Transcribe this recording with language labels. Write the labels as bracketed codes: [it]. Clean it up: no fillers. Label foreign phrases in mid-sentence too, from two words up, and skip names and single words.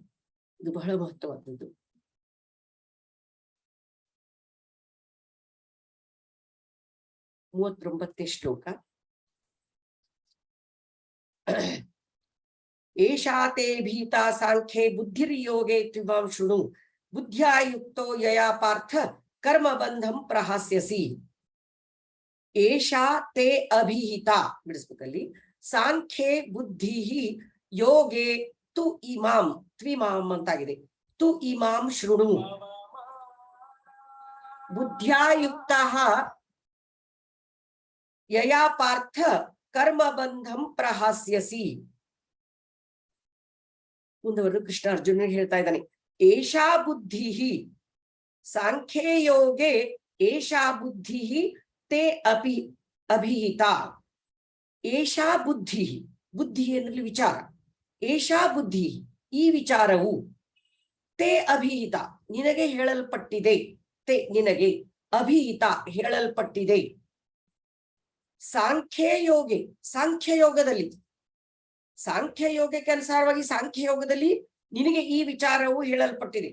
[kn] ಇದು ಬಹಳ ಮಹತ್ವವಾದದ್ದು. ಮೂವತ್ತೊಂಬತ್ತನೇ ಶ್ಲೋಕ. [sa] ಏಷಾತೆ ಭೀತಾ ಸಾಂಖ್ಯೆ ಬುದ್ಧಿರ್ಯೋಗೆ ತ್ವಿಮಾಂ ಶೃಣು ಬುದ್ಧ್ಯಾ ಯುಕ್ತೋ ಯಯಾ ಪಾರ್ಥ ಕರ್ಮ ಬಂಧಂ ಪ್ರಹಾಸ್ಯಸಿ. ಏಷಾ ತೇ ಅಭಿಹಿತ ಬಿಡಿಸ್ಬೇಕಲ್ಲಿ. ಸಾಂಖ್ಯೆ ಬುದ್ಧಿ ಯೋಗೆ ತು ಇಮಾಂ ತ್ವಿಮಾಂ ಅಂತಾಗಿದೆ. ತು ಇಮಾಂ ಶೃಣು ಬುದ್ಧ್ಯಾ ಯುಕ್ತಃ ಯಯಾ ಪಾರ್ಥ ಕರ್ಮ ಬಂಧಂ ಪ್ರಹಾಸ್ಯಸಿ. [kn] ಮುಂದುವರೆದು ಕೃಷ್ಣ ಅರ್ಜುನನಿಗೆ ಹೇಳ್ತಾ ಇದ್ದಾನೆ. [sa] ಏಷಾ ಬುದ್ಧಿ ಸಾಂಖ್ಯೇ ಯೋಗೆ ಏಷಾ ಬುದ್ಧಿ ತೇ ಅಭಿಹಿತ. ಏಷಾ ಬುದ್ಧಿ, [kn] ಬುದ್ಧಿ ಎನ್ನುವ ವಿಚಾರ. [sa] ಏಷಾ ಬುದ್ಧಿ, [kn] ಈ ವಿಚಾರವು [sa] ತೇ ಅಭಿಹಿತ, [kn] ನಿನಗೆ ಹೇಳಲ್ಪಟ್ಟಿದೆ. ತೇ ನಿನಗೆ, ಅಭಿಹಿತ ಹೇಳಲ್ಪಟ್ಟಿದೆ. ಸಾಂಖ್ಯಯೋಗೆ, ಸಾಂಖ್ಯಯೋಗದಲ್ಲಿ, ಸಾಂಖ್ಯಯೋಗಕ್ಕೆ ಅನುಸಾರವಾಗಿ ಸಾಂಖ್ಯಯೋಗದಲ್ಲಿ ನಿನಗೆ ಈ ವಿಚಾರವು ಹೇಳಲ್ಪಟ್ಟಿದೆ.